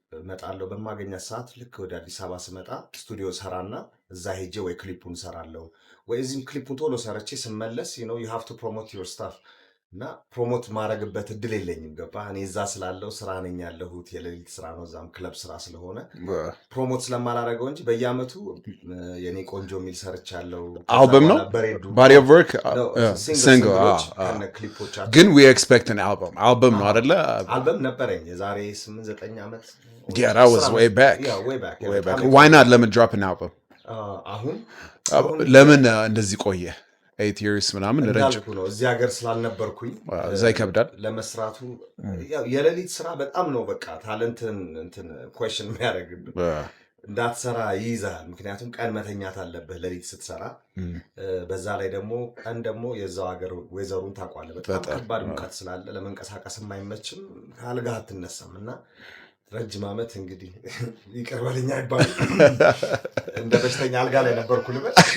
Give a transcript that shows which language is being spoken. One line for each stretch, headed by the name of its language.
Amharic: መጣለው በማገኛት ሰዓት ልክ ወደ አዲስ አበባ ስመጣ ስቱዲዮ ሰራና እዛ ሄጄ ወይ ክሊፑን ሰራለው ወይ እዚህም ክሊፑን ቶሎ ሰርቼ ስመለስ
English: you have to promote your stuff
Amharic: እና ፕሮሞት ማድረግበት እድል የለኝም ገባ እኔ እዛ ስላለው ስራ ነኝ ያለሁት የሌሊት ስራ ነው እዛም ክለብ ስራ ስለሆነ ፕሮሞት ስለማላደርገው እንጂ በየአመቱ የኔ ቆንጆ የሚል ሰርቻለሁ አልበም ነው
English: body of work single
Amharic: ክሊፖቻቸው ግን
English: we expect an album
Amharic: ነው አይደለ አልበም ነበረኝ የዛሬ 8-9 አመት
English: that was way back why not let me drop an album
Amharic: አሁን ለምን እንደዚህ ቆየ
English: 8 years
Amharic: ምናምን ረጅም ነው እዚህ ሀገር ስላልነበርኩኝ እዛ ይከብዳል ለመስራቱ የሌሊት ስራ በጣም ነው በቃ ታለንትን እንትን question የሚያደርግብህ እንዳትሰራ ይይዛል ምክንያቱም ቀን መተኛት አለብህ ሌሊት ስትሰራ በዛ ላይ ደግሞ ቀን ደግሞ የዛው ሀገር ወይዘሩን ታውቃለህ በጣም ከባድ ሙቀት ስላለ ለመንቀሳቀስ የማይመችም ካልጋ አትነሳም እና ረጅም አመት እንግዲህ ይቀርባልኛ ይባል እንደ በሽተኛ አልጋ ላይ ነበርኩ ልበል